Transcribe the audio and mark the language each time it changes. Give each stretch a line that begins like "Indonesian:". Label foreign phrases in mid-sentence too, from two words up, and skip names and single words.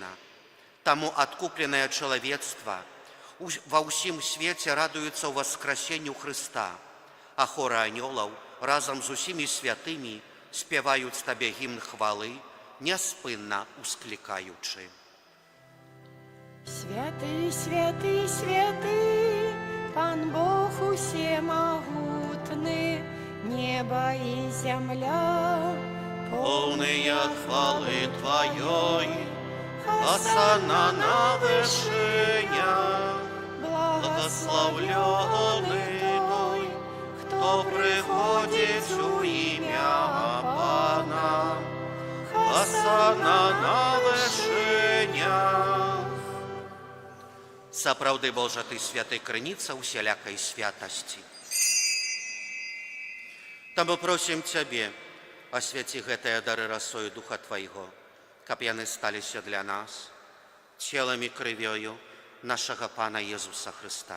Belarusian: Таму адкупленае чалавецтва ва ўсім свеце радуецца ў васкрасенню Хрыста, а хоры анёлаў разам з усімі святымі спяваюць Табе гімн хвалы, няспынна усклікаючы. Святы, святы, святы, Пан Бог усемагутны.
Russian: полны небо и земля, полные хвалы Твоей, Осанна на вышинях, благословленный той, кто приходит у имя Пана. Осанна на вышинях.
Belarusian: Сапраўды, Божа, Ты святы крыніца усялякай святасці. Таму просім Цябе, асвяці гэтыя дары расою Духа Твайго, каб яны сталіся для нас целам і крывёю нашага Пана Езуса Хрыста.